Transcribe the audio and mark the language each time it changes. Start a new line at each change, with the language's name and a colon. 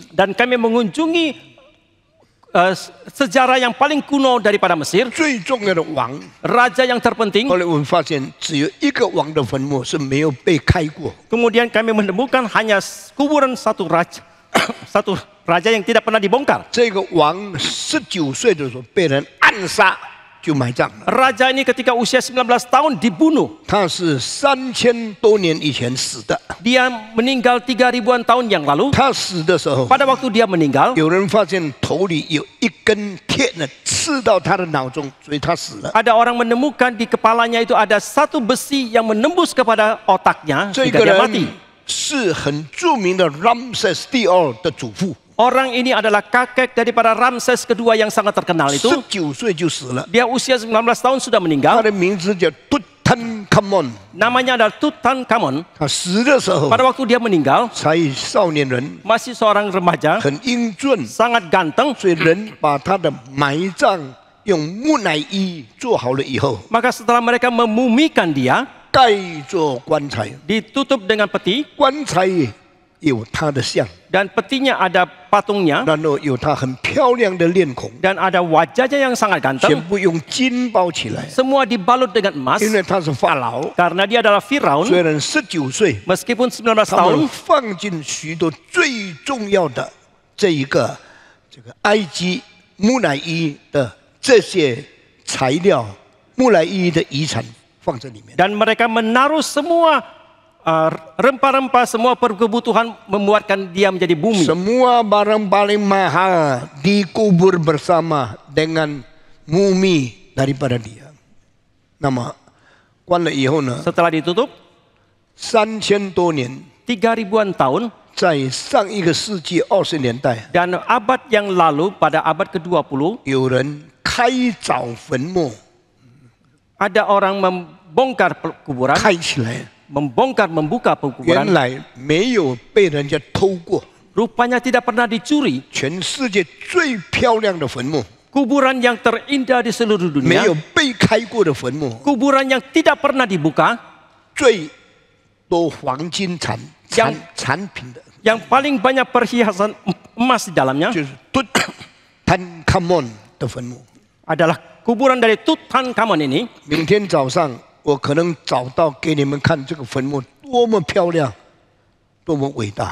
Indonesian: dan kami mengunjungi sejarah yang paling kuno daripada Mesir,
Chinese: 最重要的王。
Indonesian: raja yang terpenting.
Chinese: 后来我们发现，只有一个王的坟墓是没有被开过，
Indonesian: Kemudian kami menemukan hanya kuburan satu raja, satu raja yang tidak pernah dibongkar.
Chinese: 这个王19岁的时候被人暗杀，就埋葬了。
Indonesian: Raja ini ketika usia 19 tahun dibunuh.
Chinese: 他是3000多年以前死的。
Indonesian: Dia meninggal 3000-an tahun yang lalu.
Chinese: 他死的时候，
Indonesian: Pada waktu dia meninggal,
Chinese: 有人发现头里有一根铁呢刺到他的脑中，所以他死了。
Indonesian: ada orang menemukan di kepalanya itu ada satu besi yang menembus kepada otaknya
Chinese: 这个
Indonesian: dia
Chinese: 人
Indonesian: mati.
Chinese: 是很著名的 Ramses 第二的祖父，
Indonesian: Orang ini adalah kakek daripada Ramses kedua yang sangat terkenal itu.
Chinese: 19岁就死了。
Indonesian: Dia usia 19 tahun sudah
Chinese: 他
Indonesian: meninggal.
Chinese: 的名字叫 Tutankhamun。
Indonesian: Namanya adalah Tutankhamun.
Chinese: 他死的时候
Indonesian: Pada waktu dia meninggal,
Chinese: 才少年人，
Indonesian: masih seorang remaja,
Chinese: 很英俊，
Indonesian: sangat ganteng.
Chinese: 所以人把他的埋葬用木乃伊做好了以后，
Indonesian: Maka setelah mereka memumikan dia,
Chinese: 盖做棺材，
Indonesian: ditutup dengan peti,
Chinese: 棺材有他的像，
Indonesian: dan petinya ada patungnya,
Chinese: 然后有他很漂亮的脸孔，
Indonesian: dan ada wajahnya yang sangat
Chinese: 全
Indonesian: ganteng.
Chinese: 部用金包起来，
Indonesian: Semua dibalut dengan emas,
Chinese: 因为他是法老，
Indonesian: karena dia adalah Firaun.
Chinese: 虽然19岁，
Indonesian: Meskipun 19
Chinese: 他们
Indonesian: tahun,
Chinese: 放进许多最重要的这个埃及木乃伊的这些材料，木乃伊的遗产放在里面。
Indonesian: dan mereka menaruh semua rempah-rempah, semua kebutuhan membuatkan dia menjadi bumi. Semua barang paling mahal dikubur bersama dengan mumi daripada dia.
Chinese: 那么关了以后呢
Indonesian: Setelah ditutup,
Chinese: ，3000多年，
Indonesian: 3000-an tahun,
Chinese: 在上一个世纪20年代，
Indonesian: dan abad yang lalu pada abad ke-20,
Chinese: 有人开凿坟墓，
Indonesian: ada orang membongkar kuburan,
Chinese: 开起来，
Indonesian: membuka
Chinese: 原
Indonesian: kuburan.
Chinese: 来没有被人家偷过。
Indonesian: Rupanya tidak pernah dicuri.
Chinese: 全世界最漂亮的坟墓，
Indonesian: Kuburan yang terindah di seluruh
Chinese: 没
Indonesian: dunia,
Chinese: 有被开过的坟墓，
Indonesian: kuburan yang tidak pernah dibuka,
Chinese: 最多黄金产品的，
Indonesian: yang paling banyak perhiasan emas di dalamnya
Chinese: 就是Tutankhamun的坟墓。
Indonesian: adalah kuburan dari Tutankhamun ini.
Chinese: 明天早上我可能找到给你们看这个坟墓多么漂亮，多么伟大。